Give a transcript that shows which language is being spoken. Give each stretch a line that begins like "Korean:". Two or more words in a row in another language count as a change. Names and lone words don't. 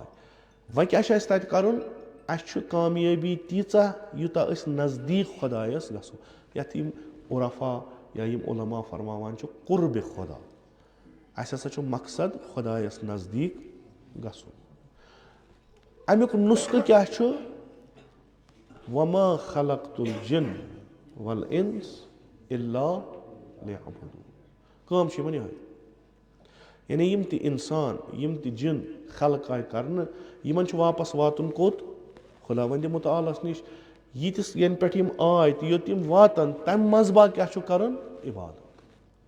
Kashmiri: وۄنۍ کیٛاہ چھُ اَسہِ تَتہِ کَرُن؟ اَسہِ چھُ کامیٲبی تیٖژاہ یوٗتاہ أسۍ نزدیٖک خۄدایس گژھو, یتھ یِم عرفا یا یِم علما فرماوان چھِ قُربِ خۄدا. اَسہِ ہسا چھُ مقصد خۄدایس نزدیٖک گژھُن. امیُک نُسخہٕ کیٛاہ چھُ؟
Arabic: وَما خَلَقتُ الْجِنَّ وَالْإِنسَ إِلَّا لِيَعْبُدُونِ.
Kashmiri: کٲم چھِ یِمن یِہے. یعنی یِم تہِ اِنسان, یِم تہِ جِن خلق آے کرنہٕ, یِمن چھُ واپس واتُن کوٚت؟ خۄداوندِ مُتعالس نِش. ییٖتِس ینہٕ پٮ۪ٹھ یِم آے تہٕ یوٚت یِم واتن تمہِ منٛزباگ کیٛاہ چھُ کرُن؟ عبادت.